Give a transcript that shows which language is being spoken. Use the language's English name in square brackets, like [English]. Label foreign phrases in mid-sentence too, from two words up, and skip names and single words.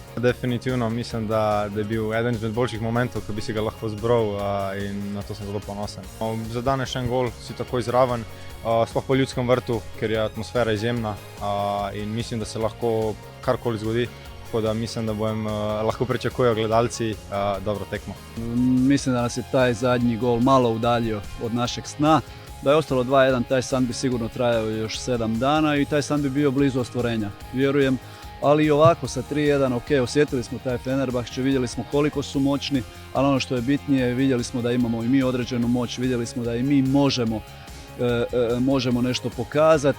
[Slovenian] Definitivno mislim, da je bil eden izmed boljših momentov, ko bi si ga lahko zbral, in na to sem zelo ponosen. Za danes še en gol, si takoj zraven, sploh po Ljudskem vrtu, ker je atmosfera izjemna, in mislim, da se lahko karkoli zgodi. Tako da mislim, da lahko pričakujejo gledalci dobro tekmo. [Croatian] Mislim da nas je taj zadnji gol malo udaljio od našeg sna. Da je ostalo 2:1, taj san bi sigurno trajao još 7 dana i taj san bi bio blizu ostvarenja, vjerujem. Ali i ovako sa 3:1, ok, osjetili smo taj Fenerbahče, vidjeli smo koliko su moćni, ali ono što je bitnije, vidjeli smo da imamo i mi određenu moć, vidjeli smo da i mi možemo možemo nešto pokazati.